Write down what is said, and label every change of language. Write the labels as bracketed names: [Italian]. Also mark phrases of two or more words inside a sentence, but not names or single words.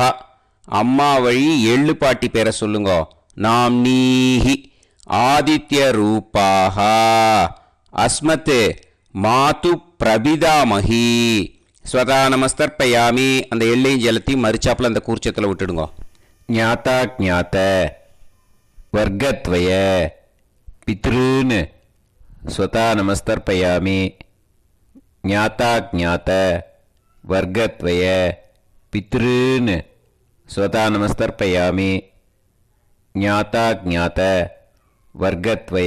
[Tamil] அம்மா வழி எள்ளு பாட்டி பேரை சொல்லுங்க. நாம்னீஹி. [Sanskrit] आदित्य रूपाः। अस्मत् मातुः प्रपितामही. स्वधा नमस्तर्पयामि. [Tamil] அந்த எள்ளையும் ஜலத்தையும் மறிச்சாப்புல அந்த கூர்ச்சத்தில் விட்டுடுங்க. [Sanskrit] ज्ञाताज्ञात वर्गत्वय पितॄन् स्वता नमस्तर्पयामि ज्ञाताज्ञात वर्गत्वय पितॄन् स्वता नमस्तर्पयामि ज्ञाताज्ञात वर्गत्वय